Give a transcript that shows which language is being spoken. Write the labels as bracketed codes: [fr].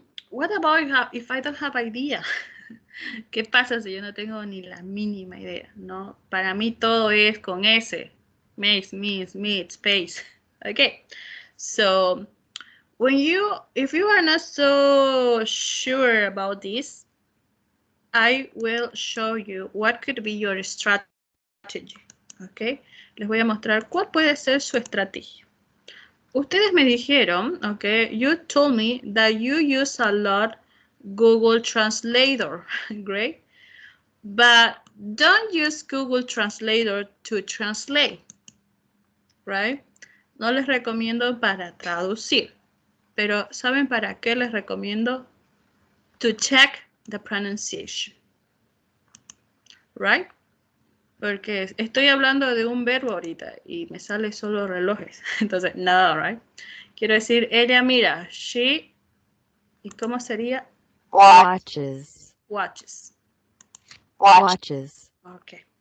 [en] What about if I don't have idea? [es] ¿Qué pasa si yo no tengo ni la mínima idea? No, para mí todo es con S. Makes, means, meet, space. Okay. [en] So if you are not so sure about this, I will show you what could be your strategy. Okay. [es] Les voy a mostrar cuál puede ser su estrategia. Ustedes me dijeron, [en] okay, you told me that you use a lot Google Translator, great. But don't use Google Translator to translate, right? [es] No les recomiendo para traducir, pero ¿saben para qué les recomiendo? [en] To check the pronunciation, right? [es] Porque estoy hablando de un verbo ahorita y me sale solo relojes. Entonces, no, right? Quiero decir, ella mira, she, ¿y cómo sería? [en] Watches. Watches. Watches. Ok.